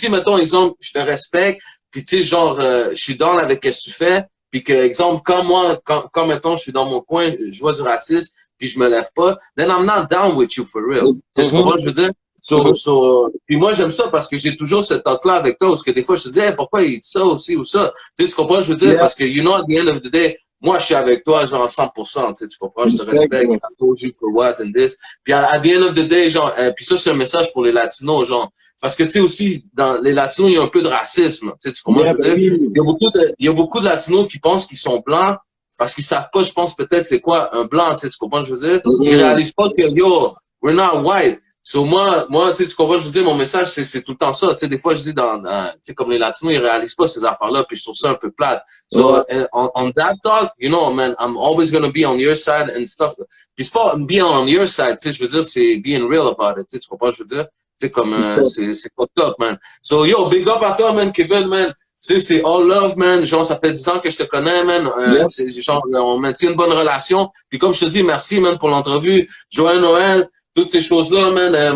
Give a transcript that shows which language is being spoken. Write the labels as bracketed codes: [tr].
[fr] Si, mettons, exemple, je te respecte, puis tu sais, genre, je suis dans avec ce que tu fais, puis que, exemple, quand mettons, je suis dans mon coin, je vois du racisme, puis je me lève pas, [en] then I'm not down with you for real. [fr] Tu sais, comment je veux dire? Puis moi, j'aime ça parce que j'ai toujours ce talk-là avec toi, parce que des fois, je te dis, hey, pourquoi il dit ça aussi ou ça? Tu sais, tu comprends, je veux dire? Parce que, [en] you know, at the end of the day, [fr] moi, je suis avec toi, genre, 100%, tu sais, tu comprends? Je te respecte, [en] I told you for what and this. [fr] Puis, [en] at the end of the day, [fr] genre, puis ça, c'est un message pour les Latinos, genre. Parce que, tu sais, aussi, dans les Latinos, il y a un peu de racisme, tu sais, tu comprends? Je veux dire? Il y a beaucoup de Latinos qui pensent qu'ils sont blancs, parce qu'ils savent pas, je pense, peut-être, c'est quoi un blanc, tu sais, tu comprends? Je veux dire? Ils réalisent pas que, yo, [en] we're not white. [fr] So, moi, tu sais, tu comprends, je veux dire, mon message, c'est tout le temps ça. Tu sais, des fois, je dis tu sais, comme les Latinos, ils réalisent pas ces affaires-là, puis je trouve ça un peu plate. [en] So, on that talk, you know, man, I'm always gonna be on your side and stuff. [fr] Puis c'est pas [en] being on your side, [fr] tu sais, je veux dire, c'est [en] being real about it, [fr] tu sais, tu comprends, je veux dire? Tu sais, comme, c'est pas top, man. So, yo, big up à toi, man, Kevin, man. Tu sais, c'est [en] all love, [fr] man. Genre, ça fait 10 ans que je te connais, man. C'est genre, on maintient une bonne relation. Puis comme je te dis, merci, man, pour l'entrevue. Joël Noël, toutes ces choses-là, man.